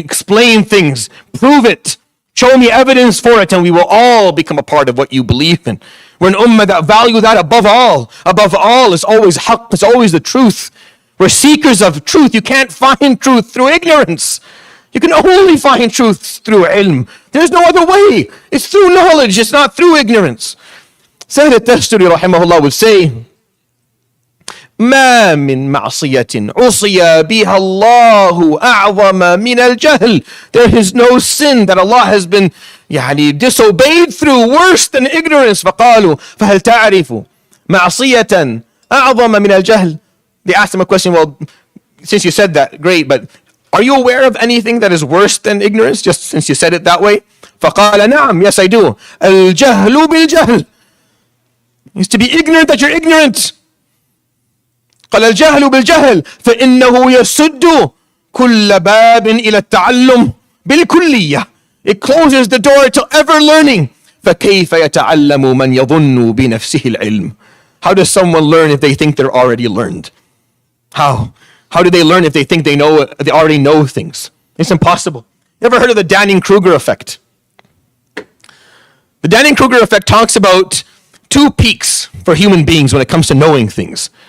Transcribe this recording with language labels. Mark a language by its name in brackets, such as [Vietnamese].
[English] Explain things, prove it, show me evidence for it, and we will all become a part of what you believe in. We're an ummah that value that above all. Above all is always haqq, is always the truth. We're seekers of truth. You can't find truth through ignorance. You can only find truth through ilm. There's no other way. It's through knowledge. It's not through ignorance. Sayyid al-Tasturi rahimahullah would say, [Arabic] ما من معصية عصي بها الله أعظم من الجهل. [English] There is no sin that Allah has been disobeyed through worse than ignorance. [Arabic] فقالوا فهل تعرف معصية أعظم من الجهل. [English] They asked him a question, well, since you said that, great, but are you aware of anything that is worse than ignorance, just since you said it that way? [Arabic] فقال نعم, [English] yes I do. [Arabic] الجهل بالجهل. [English] It's to be ignorant that you're ignorant. [Arabic] قال الجهل بالجهل فإنه يسد كل باب إلى التعلم بالكلية. [English] It closes the door to ever learning. [Arabic] فكيف يتعلم من يظن بنفسه العلم. [English] How does someone learn if they think they're already learned? How? How do they learn if they think they already know things? It's impossible. You ever heard of the Dunning-Kruger effect? The Dunning-Kruger effect talks about two peaks for human beings when it comes to knowing things.